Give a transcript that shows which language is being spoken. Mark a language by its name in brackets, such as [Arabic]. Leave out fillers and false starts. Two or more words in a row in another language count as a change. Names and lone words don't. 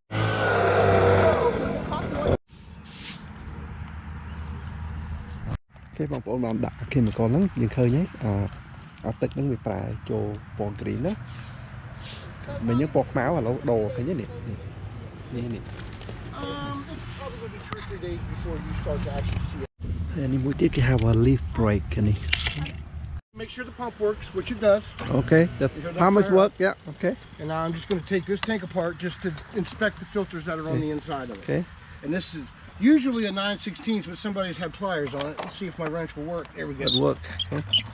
[Khmer] គេបងប្អូនបានដាក់ chemical ហ្នឹងយើងឃើញហើយអាទឹកហ្នឹងវាប្រែចូលពណ៌ green ណាមិនយើងពណ៌ខ្មៅឥឡូវដូរឃើញទេនេះ មួយទៀតគេហៅថា [English] leaf break [Khmer] នេះ [English] Make sure the pump works, which it does. Okay, the pumps work, yeah, okay. And now I'm just going to take this tank apart just to inspect the filters that are on the inside of it. Okay. And this is usually a 9/16, but somebody's had pliers on it. Let's see if my wrench will work. There we go. It'll work. Okay.